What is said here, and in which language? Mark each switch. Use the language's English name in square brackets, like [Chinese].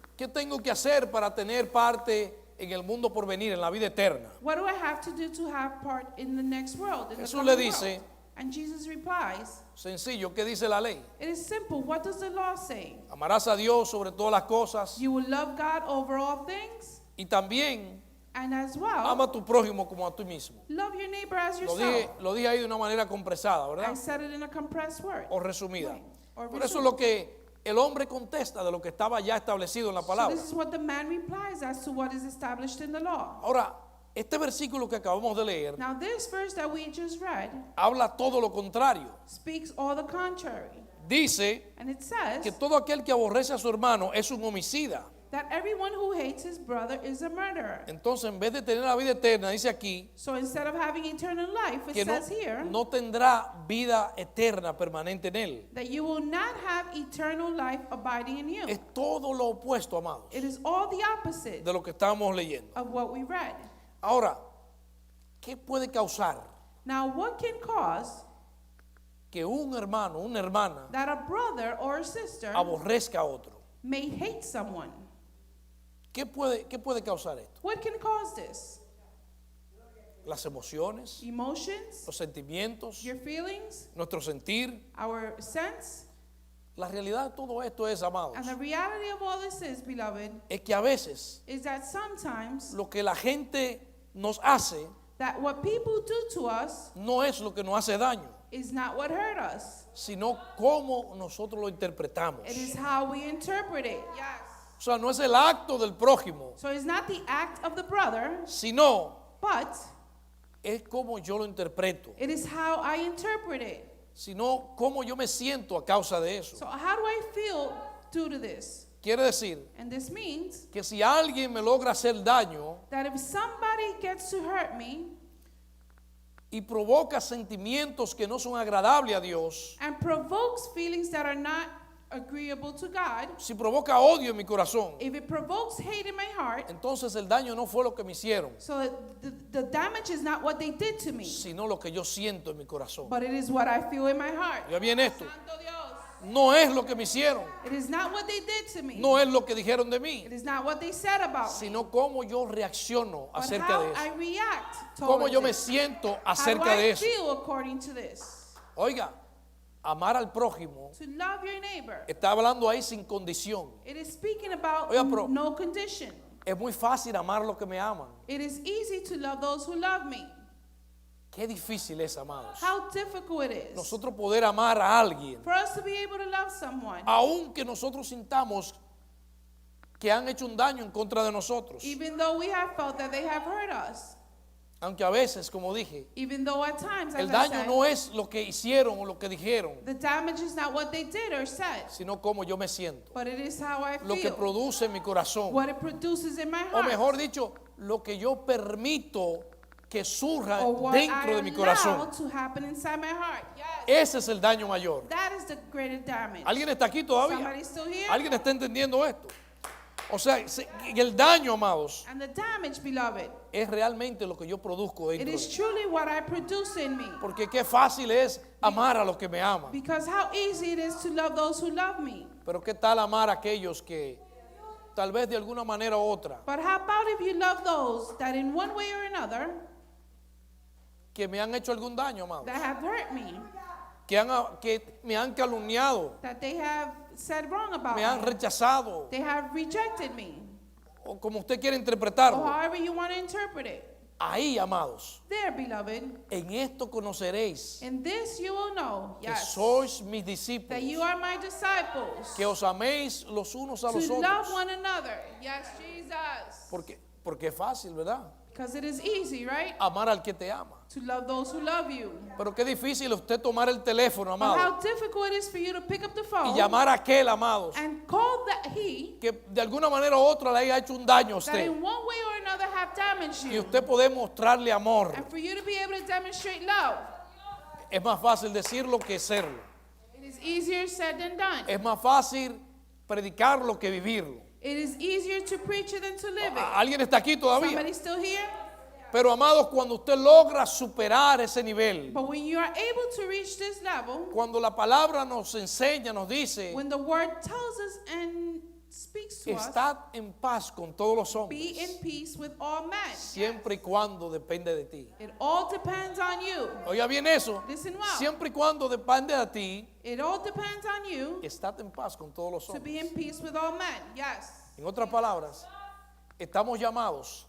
[Spanish] ¿qué tengo que hacer para tener parte en el mundo por venir, en la vida eterna? [English] what do I have to do to have part in the next world? In the [Spanish] Jesús [English] coming [Spanish] le dice, [English] world? And Jesus replies, [Spanish] Sencillo, ¿qué dice la ley? [English] it is simple. What does the law say? [Spanish] Amarás a Dios sobre todas las cosas [English] You will love God over all things, [Spanish] y también [English] and as well, [Spanish] ama a tu prójimo como a ti mismo. [English] love your neighbor as [Spanish] Lo [English] yourself. [Spanish] dije ahí de una manera compresada, [English] I [Spanish] ¿verdad? [English] said it in a compressed word. [Spanish] O resumida. [English] Right. Or [Spanish] Por eso [English] resumed. [Spanish] lo que el hombre contesta de lo que estaba ya establecido en la [English] So [Spanish] palabra. [English] this is what the man replies as to what is established in the law. [Spanish] Ahora, este versículo que acabamos de leer [English] Now this verse that we just read [Spanish] habla todo lo contrario. [English] speaks all the contrary. [Spanish] Dice [English] And it says [Spanish] que todo aquel que aborrece a su hermano es un homicida. [English] that everyone who hates his brother is a murderer. [Spanish] Entonces, en vez de tener la vida eterna, dice aquí [English] So instead of having eternal life, it [Spanish] que [English] says here [Spanish] no tendrá vida eterna permanente en él. [English] that you will not have eternal life abiding in you. [Spanish] Es todo lo opuesto, amados, [English] It is all the opposite [Spanish] de lo que estamos leyendo. [English] of what we read. [Spanish] Ahora, ¿qué puede causar [English] Now, what can cause [Spanish] que un hermano, una hermana, [English] that a brother or a sister [Spanish] aborrezca a otro? [English] may hate someone? [Spanish] ¿Qué puede causar esto? [English] What can cause this? [Spanish] Las emociones, [English] Emotions, [Spanish] los sentimientos, [English] your feelings, [Spanish] nuestro sentir. [English] our sense. [Spanish] La realidad de todo esto es, amados, [English] And the reality of all this is, beloved, [Spanish] es que a veces [English] is that sometimes [Spanish] lo que la gente nos hace [English] that what people do to us [Spanish] no es lo que nos hace daño, [English] is not what hurt us. [Spanish] sino cómo nosotros lo interpretamos. [English] It is how we interpret it. Yes. [Spanish] O sea, no es el acto del prójimo, [English] So it's not the act of the brother, [Spanish] sino [English] but [Spanish] es como yo lo interpreto, [English] it is how I interpret it. [Spanish] sino cómo yo me siento a causa de eso. [English] So how do I feel due to this? [Spanish] Quiere decir [English] And this means [Spanish] que si alguien me logra hacer daño [English] that if somebody gets to hurt me [Spanish] y provoca sentimientos que no son agradables a Dios, [English] and provokes feelings that are not agreeable to God, [Spanish] si provoca odio en mi corazón, [English] if it provokes hate in my heart, [Spanish] entonces el daño no fue lo que me hicieron, [English] so the damage is not what they did to me, [Spanish] sino lo que yo siento en mi corazón. [English] but it is what I feel in my heart. [Spanish] Ya bien esto, Santo Dios. no es lo que me hicieron, [English] It is not what they did to me. [Spanish] no es lo que dijeron de mí, [English] It is not what they said about me. [Spanish] sino cómo yo reacciono [English] But [Spanish] acerca [English] how [Spanish] de [English] I [Spanish] eso, [English] react [Spanish] cómo [English] towards [Spanish] yo me [English] it. [Spanish] siento [English] How do [Spanish] acerca [English] I [Spanish] de eso. [English] feel according to this? [Spanish] Oiga, amar al prójimo [English] To love your neighbor. [Spanish] está hablando ahí sin condición. [English] It is speaking about [Spanish] Oiga, pero- [English] no condition. [Spanish] Es muy fácil amar a los que me aman. [English] It is easy to love those who love me. [Spanish] Qué difícil es, amados, [English] How difficult it is [Spanish] nosotros poder amar a alguien, [English] for us to be able to love someone, [Spanish] aunque nosotros sintamos que han hecho un daño en contra de nosotros. [English] even though we have felt that they have hurt us. [Spanish] Aunque a veces, como dije, [English] Even though at times, as [Spanish] el [English] I [Spanish] daño [English] said, [Spanish] no es lo que hicieron o lo que dijeron, [English] the damage is not what they did or said, [Spanish] sino cómo yo me siento, [English] but it is how I [Spanish] lo que [English] feel, [Spanish] produce en mi corazón, [English] what it produces in my [Spanish] o [English] heart, [Spanish] mejor dicho, lo que yo permito que surja [English] or what [Spanish] dentro [English] I [Spanish] de mi [English] allow [Spanish] corazón. [English] to happen inside my heart. Yes. [Spanish] Ese es el daño mayor. [English] That is the greater damage. [Spanish] ¿Alguien está aquí todavía? [English] Somebody still here? [Spanish] ¿Alguien está entendiendo esto? O sea, el daño, amados, [English] And the damage, beloved, [Spanish] es realmente lo que yo produzco [English] it [Spanish] dentro de [English] is [Spanish] mí. [English] truly what I produce in me. [Spanish] Porque qué fácil es amar a los que me aman. [English] Because how easy it is to love those who love me. [Spanish] Pero qué tal amar a aquellos que tal vez de alguna manera u otra [English] But how about if you love those that in one way or another [Spanish] que me han hecho algún daño, amados, [English] that have hurt me, [Spanish] que me han calumniado, [English] that they have said wrong about [Spanish] me han [English] me, [Spanish] rechazado, [English] they have rejected me, [Spanish] o como usted quiere [English] or [Spanish] interpretarlo. [English] however you want to interpret it. [Spanish] Ahí, amados, [English] There, beloved, [Spanish] en esto conoceréis [English] in this you will know, [Spanish] que [English] yes, [Spanish] sois mis [English] that [Spanish] discípulos, [English] you are my disciples, [Spanish] que os améis los unos a [English] to [Spanish] los [English] love [Spanish] otros. [English] one another. Yes, Jesus. [Spanish] Porque es fácil, ¿verdad? [English] Because it is easy, right? [Spanish] Amar al que te ama. [English] To love those who love you. [Spanish] Pero qué difícil usted tomar el teléfono, [English] But [Spanish] amado, [English] how difficult it is for you to pick up the [Spanish] y [English] phone [Spanish] llamar a aquel, amados, [English] and call that he [Spanish] que de alguna manera u otra le haya hecho un daño a [English] that [Spanish] usted. [English] in one way or another have damaged [Spanish] Y [English] you. [Spanish] usted puede mostrarle amor. [English] And for you to be able to demonstrate love, [Spanish] Es más fácil decirlo que serlo. [English] it is easier said than done. [Spanish] Es más fácil predicarlo que vivirlo. [English] It is easier to preach it than to live it. [Spanish] ¿Alguien está aquí todavía? [English] Somebody still here? [Spanish] Pero amados, cuando usted logra superar ese nivel, [English] But when you are able to reach this level, [Spanish] cuando la palabra nos enseña, nos dice, [English] when the word tells us and speaks to us, [Spanish] estad en paz con todos los [English] be in [Spanish] hombres, [English] peace with all men. [Spanish] siempre y cuando depende de ti. [English] It all depends on you. [Spanish] Oiga bien eso, [English] Listen well. [Spanish] siempre y cuando depende de ti, [English] It all depends on you [Spanish] estad en paz con todos los [English] to be in [Spanish] hombres. [English] peace with all men. Yes. [Spanish] En otras palabras, estamos llamados